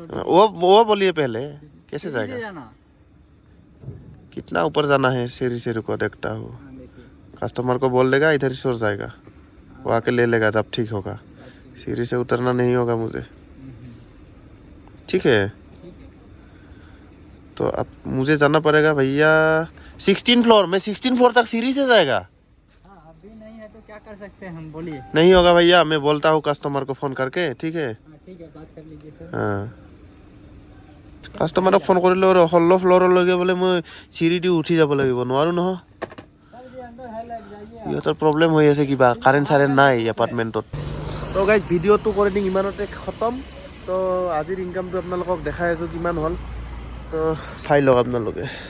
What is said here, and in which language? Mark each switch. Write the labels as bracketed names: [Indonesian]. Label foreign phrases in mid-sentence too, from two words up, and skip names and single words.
[Hindi] वो बोलिए पहले कैसे जाएगा कितना ऊपर जाना है सीढ़ी से रुको देखता हूँ कस्टमर को बोल देगा इधर ही सो जाएगा वो आके ले लेगा जब ठीक होगा सीढ़ी से उतरना नहीं होगा मुझे ठीक है तो अब मुझे जाना पड़ेगा भैया 16 फ्लोर में 16 फ्लोर तक सीढ़ी से जाएगा अभी नहीं है तो क्या कर सकते हैं हम बोलिए नहीं होगा भैया मैं बोलता हूँ कस्टमर को फोन करके ठीक है ठीक है बात कर लीजिए सर [Assamese] हाँ কাষ্টমাৰক ফোন কৰিলে 16 ফ্ল'ৰলৈকে বোলে মই চিৰি দি উঠি যাব লাগিব নোৱাৰোঁ নহয় ইহঁতৰ প্ৰব্লেম হৈ আছে কিবা কাৰেণ্ট চাৰেণ্ট নাই এপাৰ্টমেণ্টত তো গাইজ ভিডিঅ'টো কৰি দিম ইমানতে খতম তো আজিৰ ইনকামটো আপোনালোকক দেখাই আছোঁ কিমান হ'ল তো চাই লওক আপোনালোকে